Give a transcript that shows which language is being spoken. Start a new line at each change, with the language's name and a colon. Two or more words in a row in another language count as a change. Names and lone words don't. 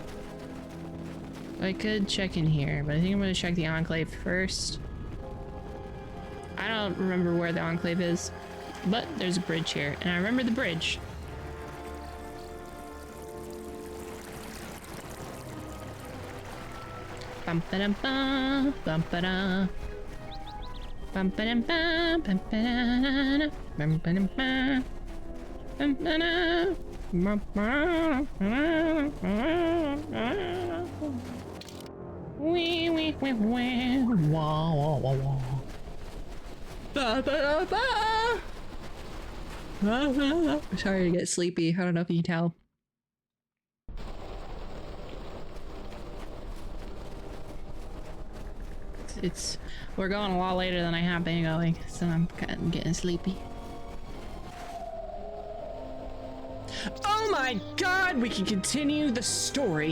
English: I could check in here, but I think I'm gonna check the Enclave first. I don't remember where the Enclave is, but there's a bridge here, and I remember the bridge. Bum ba dum ba bum ba da bum ba dum ba bum ba da bum ba dum ba bum ba da bum ba da. Wee wee wee wee wah wah wah wah. Ba ba ba ba. I'm sorry to get sleepy. I don't know if you can tell. We're going a lot later than I have been going, so I'm kind of getting sleepy. Oh my god, we can continue the story.